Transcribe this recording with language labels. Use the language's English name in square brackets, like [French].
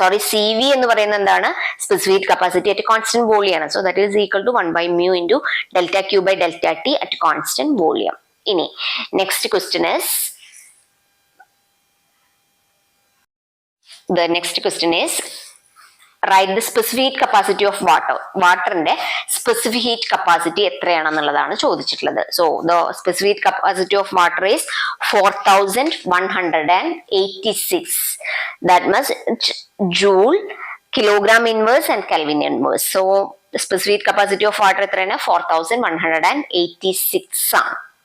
[Malayalam] CV എന്ന് പറയുന്നത് എന്താണ്? Specific capacity at constant volume ആണ്. [English] So that is equal to 1 by mu into delta Q by delta T at constant volume. ഇനി next question is the next question is write the specific capacity of water. [Malayalam] വാട്ടറിന്റെ specific heat capacity എത്രയാണെന്നുള്ളതാണ് ചോദിച്ചിട്ടുള്ളത്. [English] So the specific capacity of water is 4186. That means joule, kilogram inverse and kelvin inverse. So specific capacity of water [Malayalam] എത്രയാണ്? 4186 ആണ്.